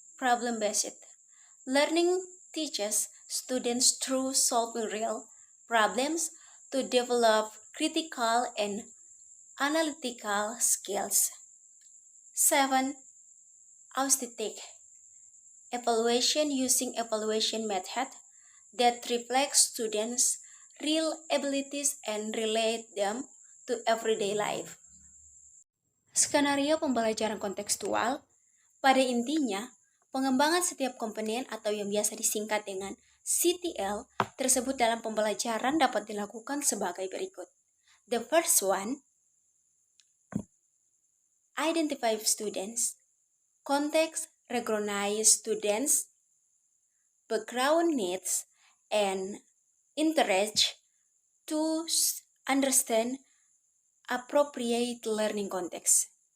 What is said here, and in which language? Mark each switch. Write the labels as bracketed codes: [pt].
[en] Problem-based learning teaches students through solving real problems to develop critical and analytical skills. 7. Aesthetic evaluation using evaluation method that reflects students' real abilities and relate them to everyday life. [id] Skenario pembelajaran kontekstual. Pada intinya, pengembangan setiap komponen atau yang biasa disingkat dengan CTL tersebut dalam pembelajaran dapat dilakukan sebagai berikut. [en] The first one, identify students, context, recognize students, background needs, and interest to understand appropriate learning context.